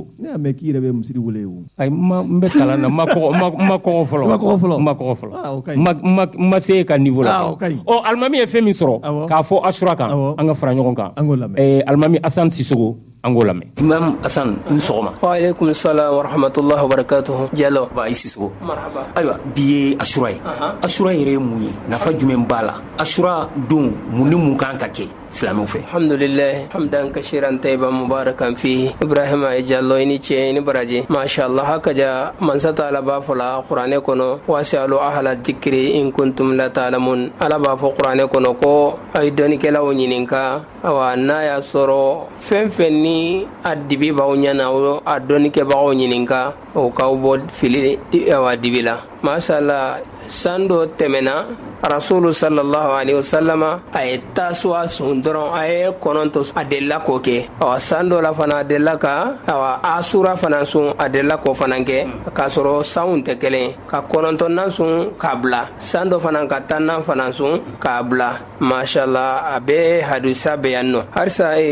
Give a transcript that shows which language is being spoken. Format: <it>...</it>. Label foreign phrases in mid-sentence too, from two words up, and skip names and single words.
<bm>ne y'a mɛn k'i yɛrɛ bɛ misiri wele o ayi n bɛ kalan na n ma kɔgɔ fɔlɔ n ma se ka niveau la alimami ye fɛn min sɔrɔ k'a fɔ Asura kan an ka fara ɲɔgɔn kan alimami Asani Sisogo an k'o lamɛn. Imam Asan ni sɔgɔma.</bm> <ar>وعليكم السلام ورحمة الله وبركاته.</ar> <bm>Jalo. Ba Isisogo. Marhaba. Ayiwa bi ye Asura ye. Asura yɛrɛ ye mun ye? Nafa jumɛn b'a la? Asura don mun ni mun kan ka kɛ silamɛw fɛ?</bm> <ar>الحمد لله حمدا كثيرا طيبا مباركا فيه.</ar> <bm>Ibrahima Jallo ni cɛ ni baraji.</bm> <ar>ما شاء الله</ar> <bm>hakaja mansa Taala b'a fɔ la Kuranɛ kɔnɔ</bm> <ar>فاسألوا أهل الذكر إن كنتم لا تعلمون.</ar> <bm>Ala b'a fɔ Kuranɛ kɔnɔ ko a ye dɔnnikɛlaw ɲininka awa n'a y'a sɔrɔ fɛn fɛn ni a dibi b'aw ɲɛna a dɔnnikɛbagaw ɲininka o k'aw bɔ fili awa dibi la. Mashallah san dɔ tɛmɛna Rasulu</bm> <ar>صلى الله عليه وسلم</ar> <bm>a ye tasua sun dɔrɔn a ye kɔnɔntɔ a delila k'o kɛ san dɔ la fana a delila ka asura fana sun a delila k'o fana kɛ k'a sɔrɔ sanw tɛ kelen ka kɔnɔntɔnnan sun k'a bila san dɔ fana ka tannan fana sun k'a bila mashallah a bɛ hadisa bɛ yan nɔ halisa</bm>